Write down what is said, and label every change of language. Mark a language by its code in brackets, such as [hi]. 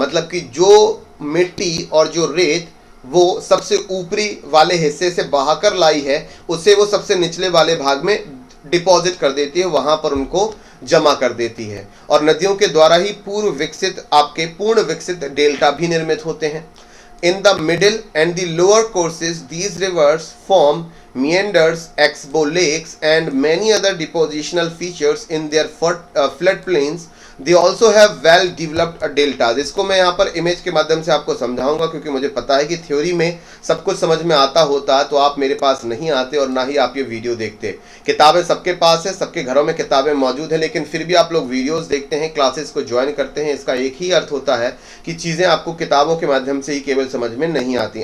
[hi] मतलब कि जो मिट्टी और जो रेत वो सबसे ऊपरी वाले हिस्से से बहाकर लाई है उसे वो सबसे निचले वाले भाग में डिपॉजिट कर देती है, वहां पर उनको जमा कर देती है। और नदियों के द्वारा ही पूर्ण विकसित डेल्टा भी निर्मित होते हैं। [en] In the middle and the lower courses, these rivers form meanders, exbo lakes, and many other depositional features in their floodplains. They also have well developed deltas. [hi] इसको मैं यहाँ पर इमेज के माध्यम से आपको समझाऊंगा, क्योंकि मुझे पता है कि थ्योरी में सब कुछ समझ में आता होता तो आप मेरे पास नहीं आते और ना ही आप ये वीडियो देखते। किताबें सबके पास है, सबके घरों में किताबें मौजूद है, लेकिन फिर भी आप लोग वीडियोस देखते हैं, क्लासेस को ज्वाइन करते हैं। इसका एक ही अर्थ होता है कि चीज़ें आपको किताबों के माध्यम से ही केवल समझ में नहीं आती।